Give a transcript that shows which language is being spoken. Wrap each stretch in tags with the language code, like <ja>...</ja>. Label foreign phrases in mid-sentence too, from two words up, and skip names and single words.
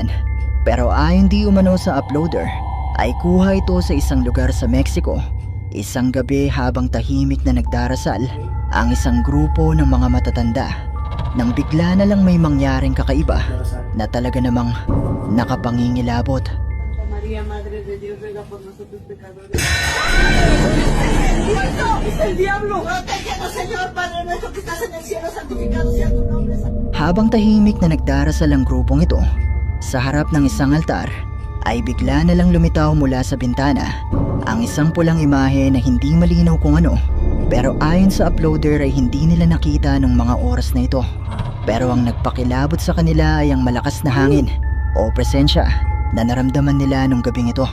<tl>Pero ayon di umano sa uploader ay kuha ito sa isang lugar sa Mexico. Isang gabi habang tahimik na nagdarasal ang isang grupo ng mga matatanda nang bigla na lang may mangyaring kakaiba na talaga namang nakapangingilabot.</tl> <es>María, Madre de Dios, ruega por nosotros pecadores. ¡Muerto! ¡Es el diablo! ¡Protégenos, Señor, Padre nuestro que estás en el cielo! ¡Santificado sea tu nombre!</es> <tl>Habang tahimik na nagdarasal ang grupong ito, sa harap ng isang altar, ay bigla na lang lumitaw mula sa bintana ang isang pulang imahe na hindi malinaw kung ano. Pero ayon sa uploader ay hindi nila nakita nung mga oras na ito. Pero ang nagpakilabot sa kanila ay ang malakas na hangin o presensya na naramdaman nila nung gabing ito.</tl>